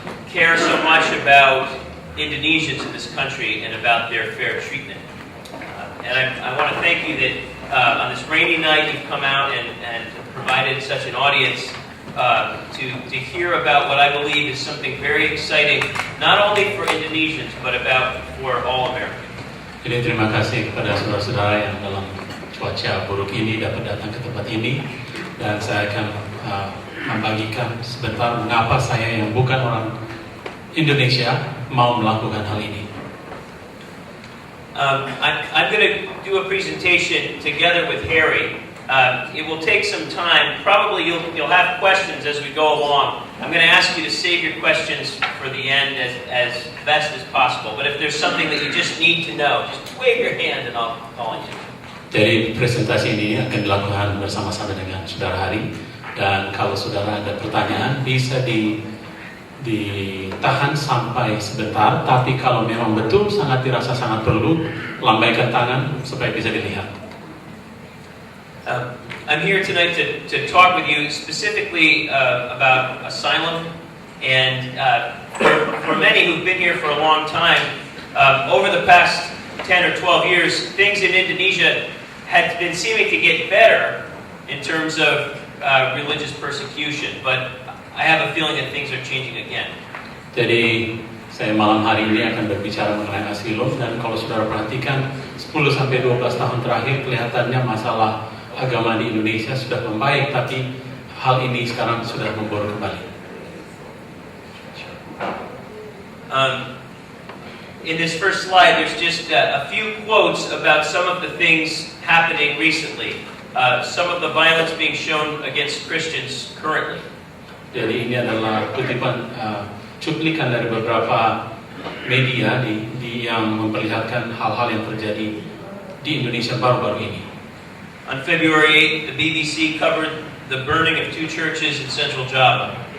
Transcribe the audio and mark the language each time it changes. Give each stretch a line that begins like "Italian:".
English: care so much about Indonesians in this country and about their fair treatment. And I want to thank you that on this rainy night you've come out and provided such an audience to hear about what I believe is something very exciting, not only for Indonesians, but for all Americans.
Indonesian: Jadi terima kasih kepada saudara-saudara yang dalam cuaca buruk ini dapat datang ke tempat ini, dan saya akan membagikan sebentar mengapa saya yang bukan orang Indonesia mau melakukan hal ini.
English: I'm going to do a presentation together with Harry. It will take some time. Probably you'll have questions as we go along. I'm going to ask you to save your questions for the end as best as possible. But if there's something that you just need to know, just wave your hand and I'll call you.
Indonesian: Jadi presentasi ini akan dilakukan bersama-sama dengan saudara Hari, dan kalau saudara ada pertanyaan bisa ditahan sampai sebentar, tapi kalau memang betul sangat dirasa sangat perlu, lambaikan tangan supaya bisa dilihat.
English: I'm here tonight to talk with you specifically about asylum, and for many who've been here for a long time, over the past 10 or 12 years, things in Indonesia had been seeming to get better in terms of religious persecution, but I have a feeling that things are changing again.
Indonesian: Jadi saya malam hari ini akan berbicara mengenai asilum, dan kalau saudara perhatikan 10-12 tahun terakhir kelihatannya masalah agama di Indonesia sudah membaik, tapi hal ini sekarang sudah memburuk kembali.
English: In this first slide, there's just a few quotes about some of the things happening recently. Some of the violence being shown against Christians currently.
Indonesian: Jadi ini adalah kutipan cuplikan dari beberapa media yang memperlihatkan hal-hal yang terjadi di Indonesia baru-baru ini.
English: On February 8, the BBC covered the burning of 2 churches in Central Java.